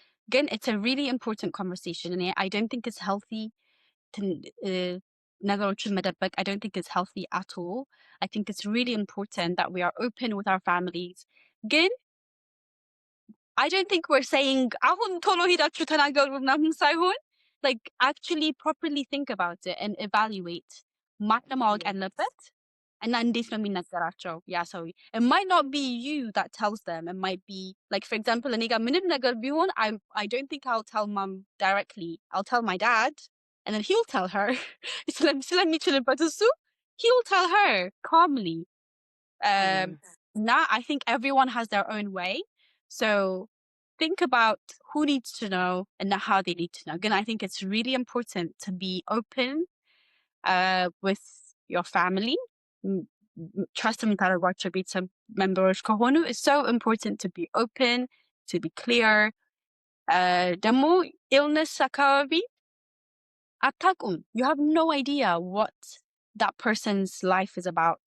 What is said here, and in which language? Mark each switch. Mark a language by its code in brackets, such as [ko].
[en] Again, it's a really important conversation and I don't think it's healthy to [am] ነገሮችን መደበቅ. [en] I don't think it's healthy at all. I think it's really important that we are open with our families. ግን I don't think we're saying [am] አሁን ቶሎ ሄዳችሁ ተናገሩ ምናምን ሳይሆን [en] like actually properly think about it and evaluate. [am] ማወቅ ያለበት እና እንዴት ነው የሚነገራቸው ያ ሰው. [en] It might not be you that tells them. It might be like for example [am] እኔ ጋር ምንም ነገር ቢሆን [en] I don't think I'll tell mom directly. I'll tell my dad and then he'll tell her. [am] ስለሚችልበት እሱ [en] he'll tell her calmly. Now I think everyone has their own way. So think about who needs to know and how they need to know. Again, I think it's really important to be open with your family. Trust [am] የምታደርጓቸው ቤተሰብ [en] members [am] ከሆኑ [en] it's so important to be open, to be clear. [am] ደግሞ illness አካባቢ አታውቁም. [en] You have no idea what that person's life is about.